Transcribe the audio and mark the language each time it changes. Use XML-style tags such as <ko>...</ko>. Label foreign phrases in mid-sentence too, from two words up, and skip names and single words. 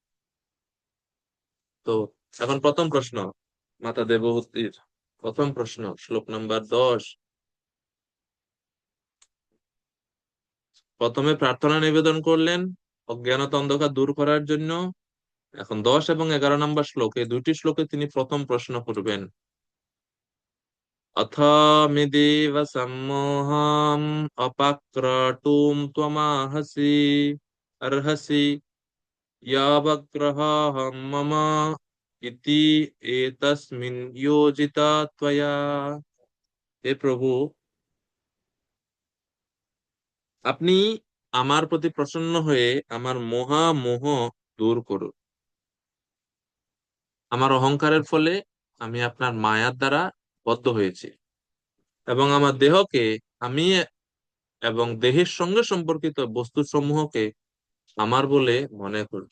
<bn>তো এখন প্রথম প্রশ্ন, মাতা দেবহূতির প্রথম প্রশ্ন, শ্লোক নাম্বার 10। প্রথমে প্রার্থনা নিবেদন করলেন অজ্ঞানতা অন্ধকার দূর করার জন্য এখন 10 এবং 11 নম্বর শ্লোকে, দুইটি শ্লোকে তিনি প্রথম প্রশ্ন করবেন।</bn> <sa>अथ मिदेव सम्मोहम् अपाक्रटुं त्वमाहसि अर्हसि यावग्रहं मम इति एतस्मिन् योजिता त्वया।</sa> <bn>হে প্রভু, আপনি আমার প্রতি প্রসন্ন হয়ে আমার মহা মোহ দূর করুন। আমার অহংকারের ফলে আমি আপনার মায়ার দ্বারা বদ্ধ হয়েছি এবং আমার দেহকে আমি এবং দেহের সঙ্গে সম্পর্কিত বস্তুসমূহকে আমার বলে মনে করছি।</bn>